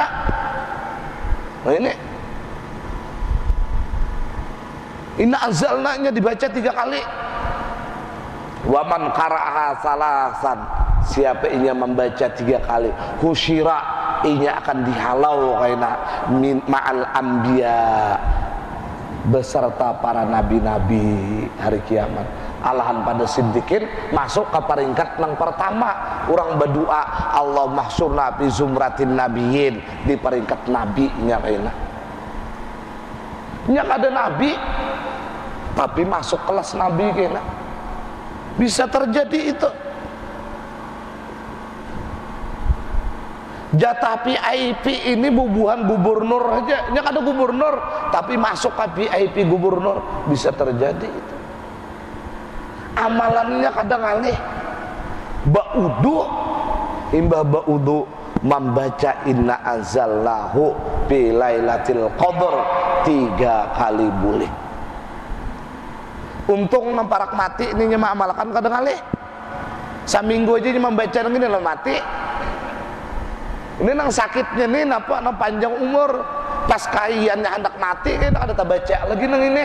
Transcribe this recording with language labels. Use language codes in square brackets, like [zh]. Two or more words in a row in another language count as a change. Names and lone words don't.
[bjn] Nah ini [ar] inna anzalnanya [bjn] dibaca 3 kali. [ar] Waman qara'aha salasan, [bjn] siapa inya membaca 3 kali husyira inya akan dihalau kaina [ar] ma'al anbiya [bjn] beserta para nabi-nabi hari kiamat. Alahan pada siddiqin masuk ke peringkat yang pertama. Orang berdoa [ar] Allah mahsyurna fi zumratin nabiyyin, [bjn] di peringkat nabi nya kaina. Nya ada nabi tapi masuk kelas nabi kaina. Bisa terjadi itu. Jatah VIP ini bubuhan gubernur aja. Nya ada gubernur tapi masuk ke VIP gubernur, bisa terjadi itu. Amalannya kadang alih ba'udu imbah ba'udu membaca [ar] inna anzalnahu fi lailatul qadar [bjn] 3 kali boleh. Untung namparak mati ini nyema amalkan kadang alih saminggu aja membaca ini lah mati. Ini nang sakitnya nih napa nang panjang umur pas kaiannya hendak mati kan ada tak baca lagi nang ini.